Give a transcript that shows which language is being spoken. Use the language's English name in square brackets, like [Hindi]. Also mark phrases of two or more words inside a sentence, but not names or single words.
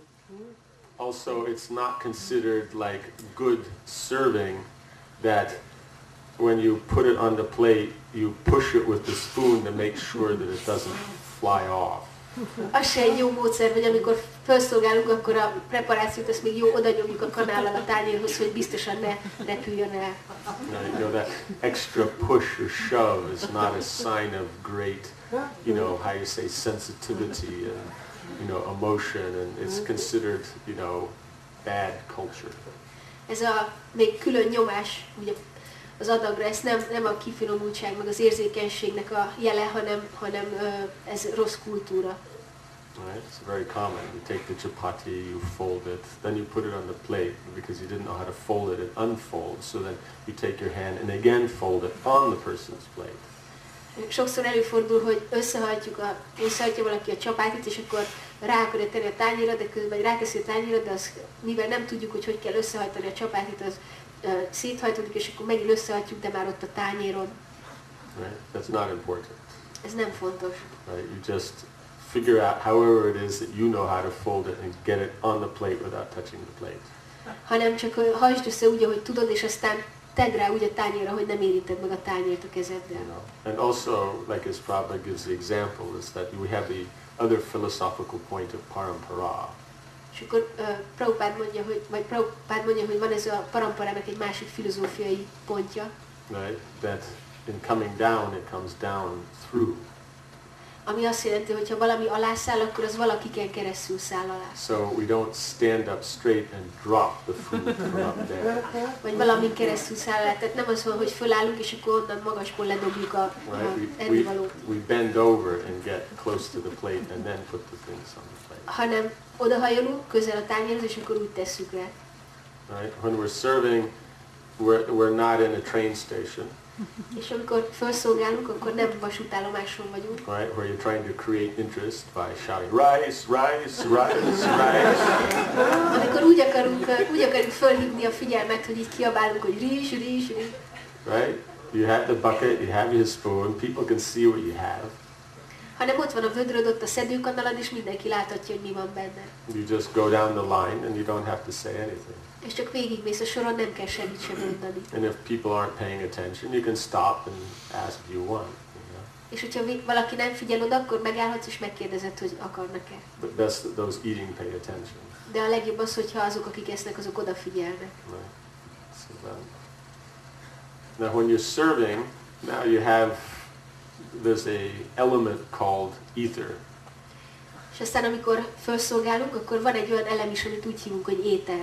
[English] Also, it's not considered like good serving that when you put it on the plate, you push it with the spoon to make sure that it doesn't fly off. [Hungarian] Az se egy jó módszer, hogy amikor felszolgálunk, akkor a preparációt azt még jó odanyomjuk a kanállal a tányérhoz, hogy biztosan ne repüljön el. [English] You know, that extra push or shove is not a sign of great, you know, how you say, sensitivity and, you know, emotion, and it's considered, you know, bad culture. [Hungarian] Ez a még külön nyomás ugye, az adagra, ez nem a kifinomultság, meg az érzékenységnek a jele, hanem ez rossz kultúra. [English] Right? It's very common. You take the chapati, you fold it, then you put it on the plate because you didn't know how to fold it, it unfolds. So then you take your hand and again fold it on the person's plate. [Hungarian] Sokszor előfordul, hogy összehajtja valaki a csapátit, és akkor rá akarja tenni a tányérra, de közben ráteszi a tányérra, de az, mivel nem tudjuk, hogy kell összehajtani a csapátit, az széthajtódik, és akkor megint összehajtjuk, de már ott a tányéron. [English] Right? That's not important. [Hungarian] Ez nem fontos. [English] Right? You just figure out however it is that you know how to fold it and get it on the plate without touching the plate. [Hungarian] Hanem csak hajtsd össze úgy, ahogy tudod, és aztán tedd rá úgy a tányérra, hogy nem érinted meg a tányért a kezeddel. [English] You know? And also, like as Prabhupada gives the example, is that we have the other philosophical point of parampara. [Hungarian] És akkor Prabhupád mondja, hogy van ez a paramparának egy másik filozófiai pontja. [English] Right? That in coming down, it comes down through. [Hungarian] Ami azt jelenti, hogy ha valami alá száll, akkor az valakiken keresztül száll alá. [English] So we don't stand up straight and drop the food from up there. [Hungarian] Vagy valamin keresztül száll alá. Tehát nem az van, hogy fölállunk, és akkor onnan magasból ledobjuk a ennivalót. [English] We bend over and get close to the plate and then put the things on the plate. [Hungarian] Hanem odahajolunk közel a tányérhoz, és akkor úgy tesszük rá. [English] Right? When we're serving, we're not in a train station. [Hungarian] És amikor felszolgálunk, akkor nem vasútállomáson vagyunk. [English] Right, where you're trying to create interest by shouting rice, rice, rice, rice. [Hungarian] Amikor úgy akarjuk fölhívni a figyelmet, hogy így kiabálunk, hogy rizs, rizs, rizs. [English] Right? You have the bucket, you have your spoon, people can see what you have. [Hungarian] Hanem ott van a vödröd, ott a szedőkanalad, és mindenki láthatja, hogy mi van benne. [English] You just go down the line and you don't have to say anything. [Hungarian] És csak végigmész a soron, nem kell semmit sem mondani. [English] And if people aren't paying attention, you can stop and ask if you want. [Hungarian] És hogyha valaki nem figyel oda, akkor megállhatsz és megkérdezed, hogy akarnak-e. [English] But best that those eating pay attention. [Hungarian] De a legjobb az, hogyha azok, akik esznek, azok odafigyelnek. [English] Right. So now when you're serving, now you have, there's a element called ether. [Hungarian] És aztán amikor felszolgálunk, akkor van egy olyan elem is, amit úgy hívunk, hogy éter.